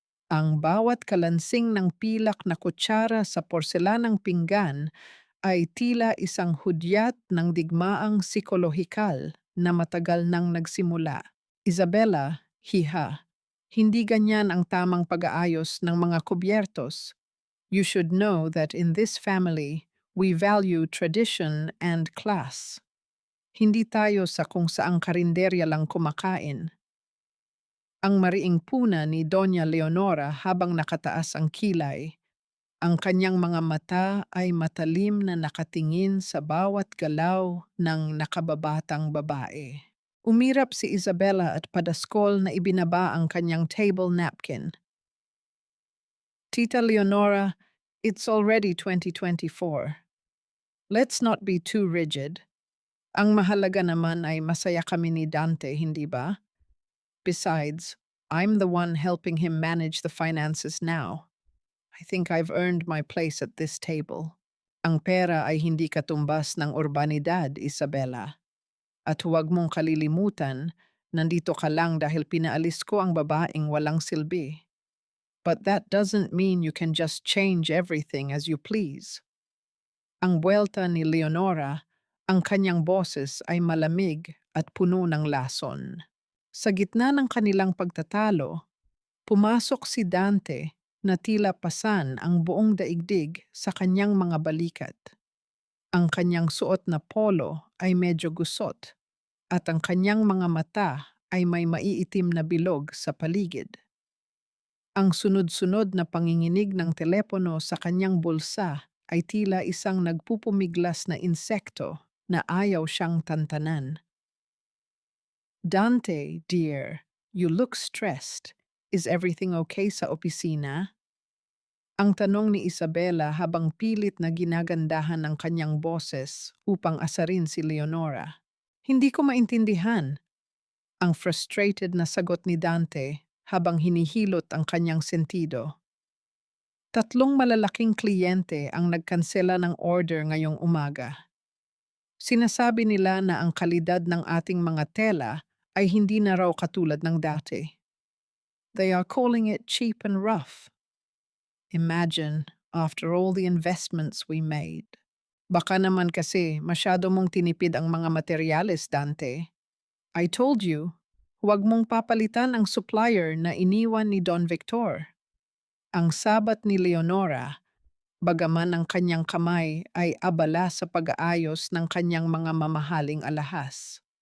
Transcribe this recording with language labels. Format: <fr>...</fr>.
<tl>Ang bawat kalansing ng pilak na kutsara sa porselanang pinggan ay tila isang hudyat ng digmaang psikolohikal na matagal nang nagsimula. Isabella, hiha, hindi ganyan ang tamang pag-aayos ng mga kubyertos.</tl> <en>You should know that in this family, we value tradition and class.</en> <tl>Hindi tayo sa kung saang karinderya lang kumakain. Ang mariing puna ni Doña Leonora habang nakataas ang kilay, ang kanyang mga mata ay matalim na nakatingin sa bawat galaw ng nakababatang babae. Umirap si Isabella at padaskol na ibinaba ang kanyang table napkin.</tl> <en>Tita Leonora, it's already 2024. Let's not be too rigid.</en> <tl>Ang mahalaga naman ay masaya kami ni Dante, hindi ba?</tl> <en>Besides, I'm the one helping him manage the finances now. I think I've earned my place at this table.</en> <tl>Ang pera ay hindi katumbas ng urbanidad, Isabella. At huwag mong kalilimutan, nandito ka lang dahil pinaalis ko ang babaeng walang silbi.</tl> <en>But that doesn't mean you can just change everything as you please.</en> <tl>Ang buwelta ni Leonora, ang kanyang boses ay malamig at puno ng lason. Sa gitna ng kanilang pagtatalo, pumasok si Dante na tila pasan ang buong daigdig sa kanyang mga balikat. Ang kanyang suot na polo ay medyo gusot at ang kanyang mga mata ay may maiitim na bilog sa paligid. Ang sunod-sunod na panginginig ng telepono sa kanyang bulsa ay tila isang nagpupumiglas na insekto na ayaw siyang tantanan.</tl> <en>Dante, dear, you look stressed. Is everything okay</en> <tl>sa opisina? Ang tanong ni Isabella habang pilit na ginagandahan ng kanyang boses upang asarin si Leonora. Hindi ko maintindihan. Ang frustrated na sagot ni Dante habang hinihilot ang kanyang sentido. 3 malalaking kliyente ang nagkansela ng order ngayong umaga. Sinasabi nila na ang kalidad ng ating mga tela ay hindi na raw katulad ng dati.</tl> <en>They are calling it cheap and rough. Imagine, after all the investments we made.</en> <tl>Baka naman kasi masyado mong tinipid ang mga materyales, Dante.</tl> <en>I told you,</en> <tl>huwag mong papalitan ang supplier na iniwan ni Don Victor. Ang sabat ni Leonora, bagaman ang kanyang kamay ay abala sa pag-aayos ng kanyang mga mamahaling alahas.</tl>